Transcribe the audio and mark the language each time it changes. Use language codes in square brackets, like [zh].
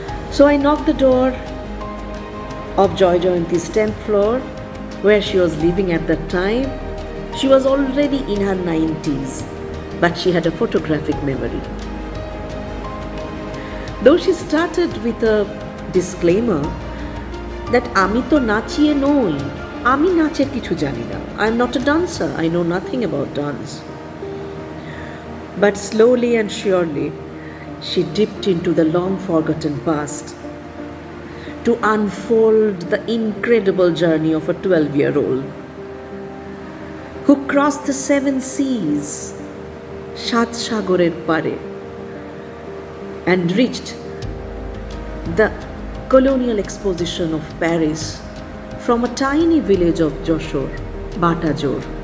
[en] So I knocked the door of Joy Jayanti's 10th floor, where she was living at that time. She was already in her 90s, but she had a photographic memory. Though she started with a disclaimer that [bn] আমি তো নাচিয়ে নই, আমি নাচের কিছু জানি না, [en] I am not a dancer, I know nothing about dance. But slowly and surely, she dipped into the long forgotten past to unfold the incredible journey of a 12-year-old who crossed the 7 seas, [bn] সাত সাগরের পারে, [en] and reached the colonial exposition of Paris from a tiny village of Joshor, Batajor.